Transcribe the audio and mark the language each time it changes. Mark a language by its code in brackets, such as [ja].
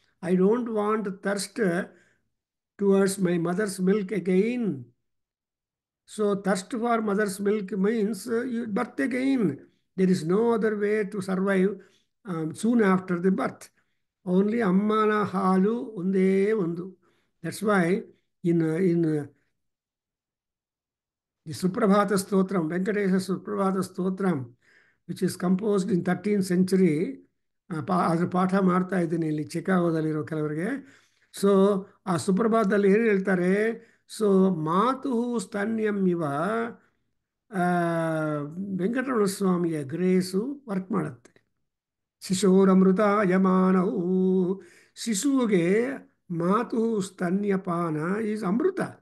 [en] I don't want thirst towards my mother's milk again. So thirst for mother's milk means birth again. There is no other way to survive soon after the birth. Only [kn] ಅಮ್ಮನ ಹಾಲು ಒಂದೇ ಒಂದು. [en] That's why in the Suprabhata Stotram, Venkatesha Suprabhata Stotram, which is composed in 13th century, [kn] ಅದ್ರ ಪಾಠ ಮಾಡ್ತಾ ಇದ್ದೀನಿ ಇಲ್ಲಿ ಚಿಕಾಗೋದಲ್ಲಿರೋ ಕೆಲವರಿಗೆ. ಸೊ ಆ ಸುಪ್ರಭಾತದಲ್ಲಿ ಏನು ಹೇಳ್ತಾರೆ? ಸೊ [sa] ಮಾತು ಸ್ತನ್ಯಂ ಇವ [kn] ಆ, ವೆಂಕಟರಮಣ ಸ್ವಾಮಿಯ ಗ್ರೇಸು ವರ್ಕ್ ಮಾಡುತ್ತೆ. [sa] ಶಿಶೋರಮೃತ ಯಮಾನವು, [kn] ಶಿಶುವಿಗೆ ಮಾತು ಸ್ತನ್ಯಪಾನ ಈಸ್ ಅಮೃತ.